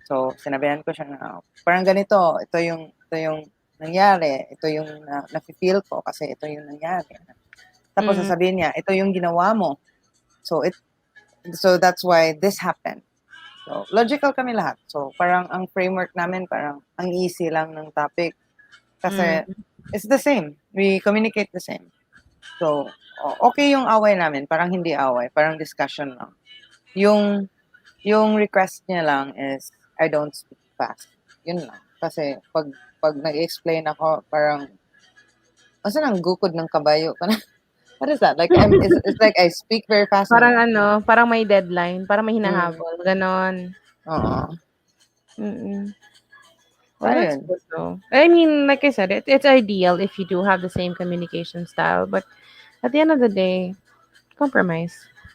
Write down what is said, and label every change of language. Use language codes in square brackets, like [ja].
[tl] So, sinabihan ko siya na parang ganito, ito yung nangyari, ito yung nafe-feel ko kasi ito yung nangyari. Tapos mm, sasabihin niya, ito yung ginawa mo. [en] So, that's why this happened. [tl] So, logical kami lahat. So, parang ang framework namin, parang ang easy lang ng topic. Kasi, mm, [en] it's the same. We communicate the same. [tl] So, okay yung away namin. Parang hindi away. Parang discussion lang. Yung request niya lang [en] is, I don't speak fast. [tl] Yun lang. Kasi, pag nag-explain ako, parang, asa nang gukod ng kabayo? [en] What is that? Like, it's like I speak very fast and, [tl] parang may deadline, parang may mm, hinahabol, ganon. oo. [en] Mm. Well, that's [tl] Ayun. [en] good though. I mean, like I said, it's ideal if you do have the same communication style, but at the end of the day, compromise.